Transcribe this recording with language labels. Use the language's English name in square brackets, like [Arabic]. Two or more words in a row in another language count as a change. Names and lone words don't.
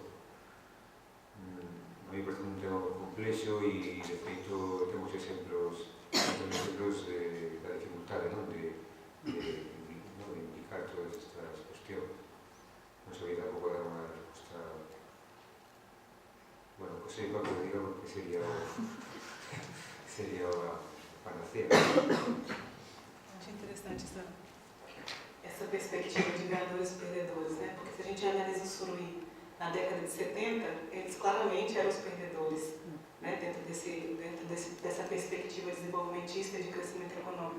[Spanish] A mí me parece [Galician] un tema complexo e, de feito, temos exemplos da dificultade, non? De indicar todas estas cuestións. Non sabía tampouco dar unha resposta. [Spanish] Bueno, pues [Galician] sei para que diga porque sería a panacea. [Portuguese] Acho interessante essa perspectiva de ganhadores e perdedores, né? Porque se a gente analisa o Suruí na década de 70, eles claramente eram os perdedores, né? dentro dessa perspectiva desenvolvimentista de crescimento econômico.